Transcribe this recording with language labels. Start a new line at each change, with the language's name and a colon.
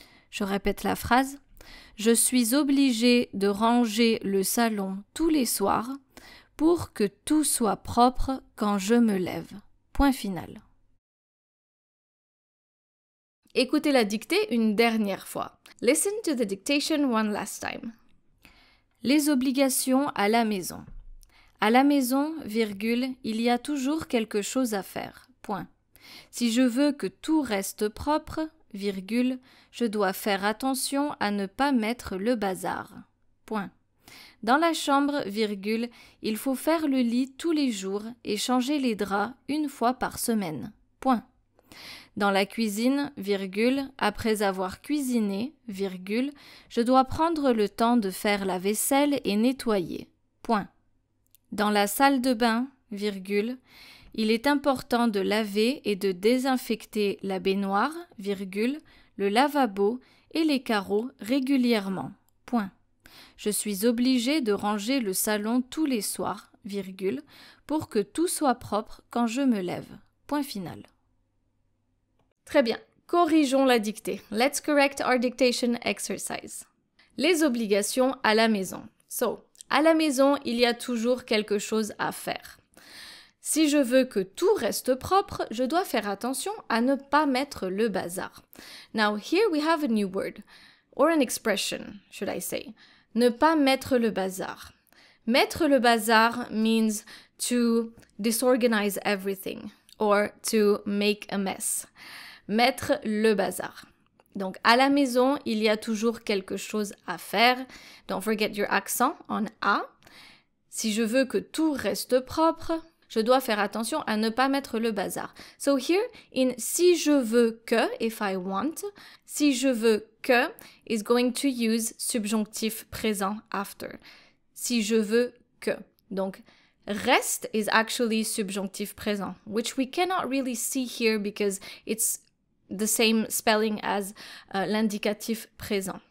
French: Je répète la phrase. Je suis obligé de ranger le salon tous les soirs pour que tout soit propre quand je me lève. Point final. Écoutez la dictée une dernière fois.
English: Listen to the dictation one last time.
French: Les obligations à la maison. À la maison, virgule, il y a toujours quelque chose à faire. Point. Si je veux que tout reste propre, virgule, je dois faire attention à ne pas mettre le bazar. Point. Dans la chambre, virgule, il faut faire le lit tous les jours et changer les draps une fois par semaine. Point. Dans la cuisine, virgule, après avoir cuisiné, virgule, je dois prendre le temps de faire la vaisselle et nettoyer. Point. Dans la salle de bain, virgule, il est important de laver et de désinfecter la baignoire, virgule, le lavabo et les carreaux régulièrement. Point. Je suis obligé de ranger le salon tous les soirs, virgule, pour que tout soit propre quand je me lève. Point final. Très bien. corrigeons la dictée.
English: Let's correct our dictation exercise.
French: Les obligations à la maison. So, à la maison, il y a toujours quelque chose à faire. Si je veux que tout reste propre, je dois faire attention à ne pas mettre le bazar.
English: Now, here we have a new word, or an expression, should I say.
French: Ne pas mettre le bazar. Mettre le bazar
English: means to disorganize everything, or to make a mess.
French: Mettre le bazar. Donc, à la maison, il y a toujours quelque chose à faire.
English: Don't forget your accent on A.
French: Si je veux que tout reste propre, je dois faire attention à ne pas mettre le bazar.
English: So here, in
French: si je veux que,
English: if I want, si je veux que is going to use subjonctif présent after.
French: Si je veux que. Donc,
English: reste is actually subjonctif présent, which we cannot really see here because it's the same spelling as l'indicatif présent.